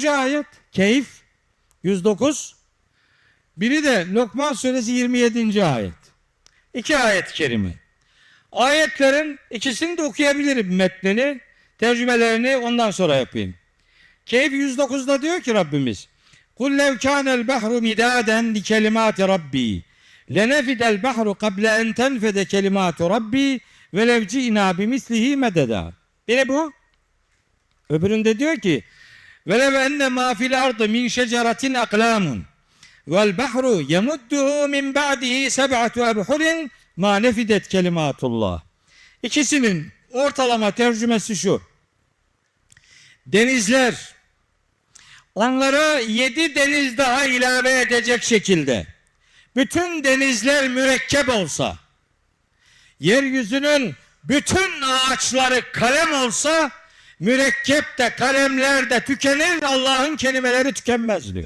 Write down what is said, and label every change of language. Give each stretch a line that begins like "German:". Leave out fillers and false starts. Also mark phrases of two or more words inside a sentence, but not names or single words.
Turkish: ayet. Kehf 109. Biri de Lokman suresi 27. ayet. 2 ayet-i kerime. Ayetlerin ikisini de okuyabilirim metnini, tercümelerini ondan sonra yapayım. Kehf 109'da diyor ki Rabbimiz
Arabic: قُلْ لَوْ كَانَ الْبَحْرُ مِدَادًا لِكَلِمَاتِ رَبِّي لَنَفِدَ الْبَحْرُ قَبْلَ اَنْ تَنْفَدَ كَلِمَاتُ رَبِّي وَلَوْ جِئْنَا بِمِثْلِهِ مَدَدًا.
Turkish: Biri bu. Öbüründe diyor ki
Arabic: وَلَوْ اَنَّ مَا فِي الْأَرْضِ مِنْ شَجَرَةٍ أَقْلَامٌ وَالْبَحْرُ يَمُدُّهُ مِنْ بَعْدِهِ سَبْعَةُ أَبْحُرٍ مَا نَفِدَتْ كَلِمَاتُ اللّٰهِ.
Turkish: İkisinin ortalama tercümesi şu. Denizler onlara 7 deniz daha ilave edecek şekilde bütün denizler mürekkep olsa, yeryüzünün bütün ağaçları kalem olsa, mürekkep de kalemler de tükenir, Allah'ın kelimeleri tükenmez diyor.